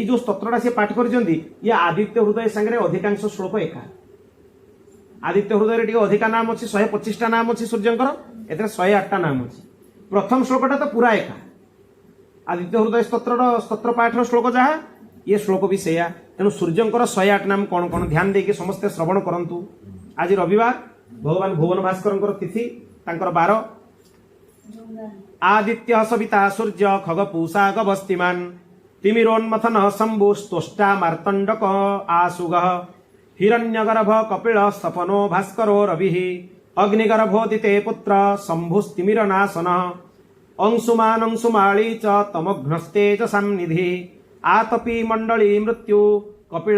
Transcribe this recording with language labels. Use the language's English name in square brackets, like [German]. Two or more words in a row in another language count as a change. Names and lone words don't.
[Odia] ଯୋଉ ସ୍ତୋତ୍ରଟା ସେ ପାଠ କରିଛନ୍ତି ଇଏ ଆଦିତ୍ୟ ହୃଦୟ ସାଙ୍ଗରେ ଅଧିକାଂଶ ଶ୍ଲୋକ ଏକା ଆଦିତ୍ୟ ହୃଦୟରେ ଟିକେ ଅଧିକା ନାମ ଅଛି 125ଟା ନାମ ଅଛି ସୂର୍ଯ୍ୟଙ୍କର ଏଥିରେ 108ଟା ନାମ ଅଛି ପ୍ରଥମ ଶ୍ଲୋକଟା ତ ପୁରା ଏକା ଆଦିତ୍ୟ ହୃଦୟ ସ୍ତୋତ୍ର ପାଠର ଶ୍ଲୋକ ଯାହା ଇଏ ଶ୍ଲୋକ ବି ସେଇଆ ତେଣୁ ସୂର୍ଯ୍ୟଙ୍କର 108 ନାମ କଣ କଣ ଧ୍ୟାନ ଦେଇକି ସମସ୍ତେ ଶ୍ରବଣ କରନ୍ତୁ ଆଜି ରବିବାର ଭଗବାନ ଭୁବନ ଭାସ୍କରଙ୍କର ତିଥି ତାଙ୍କର ବାର [Sanskrit] आदित्य सविता सूर्य खग पूषा गवस्तिमान तिमिरोन्मथन शंभु स्तोष्टा मार्तंडक आसुग हिरण्यगर्भ कपिल सपनो भास्करो रवि अग्निगर्भोदिते पुत्र शंभुस्तिमिरनाशन अंशुमान अंशुमाली च तमघ्नस्तेजसान्निधि आतपी मंडली मृत्यु कपिल